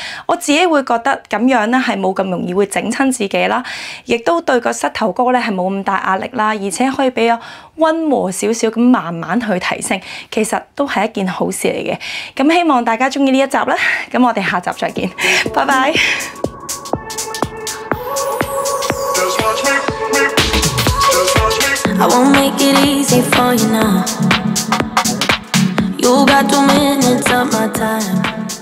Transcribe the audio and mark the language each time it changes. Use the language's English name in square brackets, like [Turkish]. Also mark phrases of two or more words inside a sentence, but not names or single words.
[Cantonese] 我自己會覺得咁樣咧係冇咁容易會整親自己啦，亦都對個膝頭哥咧係冇咁大壓力啦，而且可以比較溫和少少咁慢慢去提升，其實都係一件好事嚟嘅。咁希望大家鍾意呢一集啦，咁我哋下集再見，拜拜。 [English] I won't make it easy for you now. You got 2 minutes of my time.